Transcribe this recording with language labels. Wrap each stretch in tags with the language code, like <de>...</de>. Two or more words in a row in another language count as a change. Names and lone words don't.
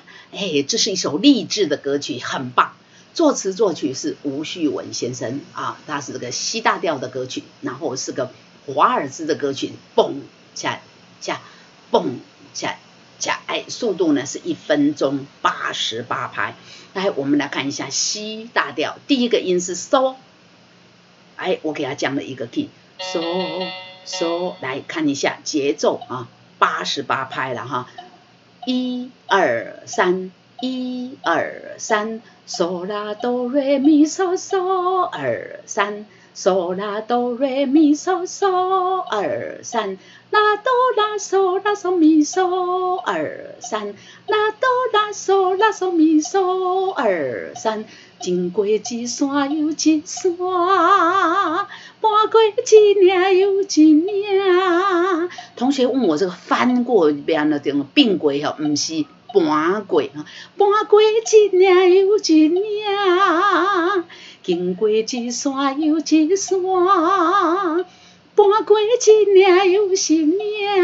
<zh>这是一首励志的歌曲，很棒。作词作曲是吴旭文先生啊，他是这个C大调的歌曲，然后是个华尔兹的歌曲，蹦恰恰蹦恰恰，速度呢是1分钟88拍。来，我们来看一下 C 大调，第一个音是 So。我给他降了一个 key， so， 来看一下节奏啊，88拍了哈，1 2 3 1 2 3 so la do re mi so so 2 3 so la do re mi so so 2 3 la do la so la so mi so 2 3 la do la so la so mi so 2 3。经过一山又一山，搬过一岭又一岭。同学问我这个翻过边的这种并轨哈，不是搬过哈，搬过一岭又一岭，经过一山又一山，搬过一岭又一岭。</zh>